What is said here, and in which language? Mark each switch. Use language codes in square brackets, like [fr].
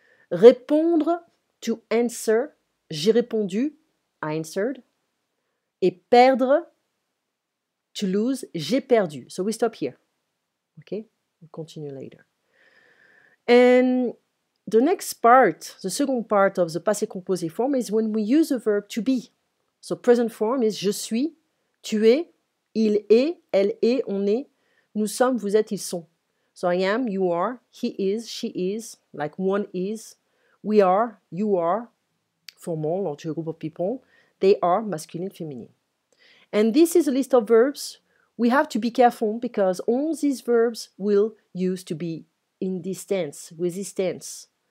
[fr] Répondre, [en] to answer. [fr] J'ai répondu, [en] I answered. [fr] Et perdre, [en] to lose. [fr] J'ai perdu. [en] So we stop here. Okay? We'll continue later. And the next part, the second part of the passé composé form is when we use the verb to be. So present form is [fr] je suis, tu es, il est, elle est, on est, nous sommes, vous êtes, ils sont. [en] So I am, you are, he is, she is, like one is, we are, you are, formal or to a group of people, they are, masculine, feminine. And this is a list of verbs. We have to be careful because all these verbs will use to be in this tense, with this tense.